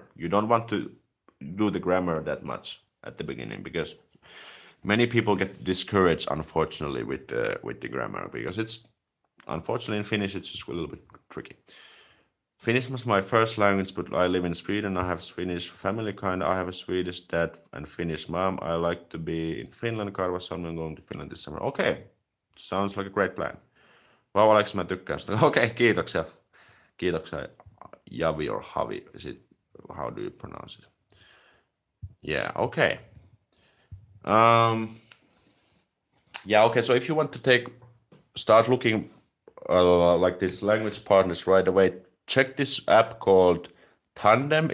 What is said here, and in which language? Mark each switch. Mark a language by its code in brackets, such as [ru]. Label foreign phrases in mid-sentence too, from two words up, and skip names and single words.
[en] You don't want to do the grammar that much at the beginning, because many people get discouraged, unfortunately, with the grammar, because it's unfortunately in Finnish it's just a little bit tricky. Finnish was my first language, but I live in Sweden. I have Finnish family kind. I have a Swedish dad and Finnish mom. I like to be in Finland. I'm going to Finland this summer. Okay, sounds like a great plan. [fi] Vau, Aleksi, mä tykkään sitä. Okei, kiitoksia. Kiitoksia. [en] Javi or Havi. Is it, how do you pronounce it? Yeah, okay. Yeah, okay, so if you want to start looking like this language partners right away, check this app called Tandem.